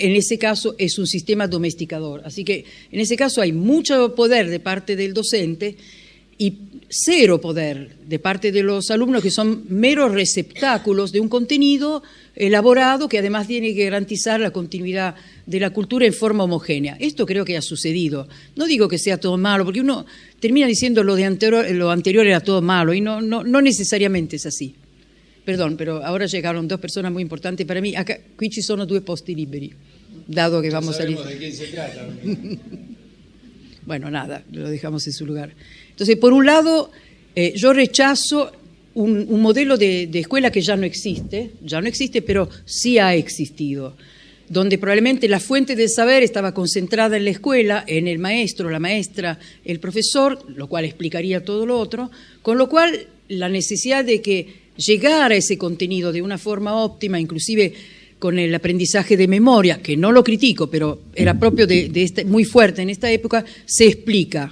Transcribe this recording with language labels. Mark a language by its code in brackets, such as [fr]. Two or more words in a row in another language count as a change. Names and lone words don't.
[es] En ese caso es un sistema domesticador. Así que en ese caso hay mucho poder de parte del docente y cero poder de parte de los alumnos, que son meros receptáculos de un contenido elaborado que además tiene que garantizar la continuidad de la cultura en forma homogénea. Esto creo que ha sucedido. No digo que sea todo malo, porque uno termina diciendo lo anterior era todo malo, y no necesariamente es así. Perdón, pero ahora llegaron dos personas muy importantes para mí. Acá, [it] qui ci sono due posti liberi, [es] dado que vamos a salir. ¿De quién se trata? Bueno, nada, lo dejamos en su lugar. Entonces, por un lado, yo rechazo un modelo de escuela que ya no existe, pero sí ha existido, donde probablemente la fuente del saber estaba concentrada en la escuela, en el maestro, la maestra, el profesor, lo cual explicaría todo lo otro, con lo cual la necesidad de que llegara ese contenido de una forma óptima, inclusive con el aprendizaje de memoria, que no lo critico, pero era propio de muy fuerte en esta época, se explica.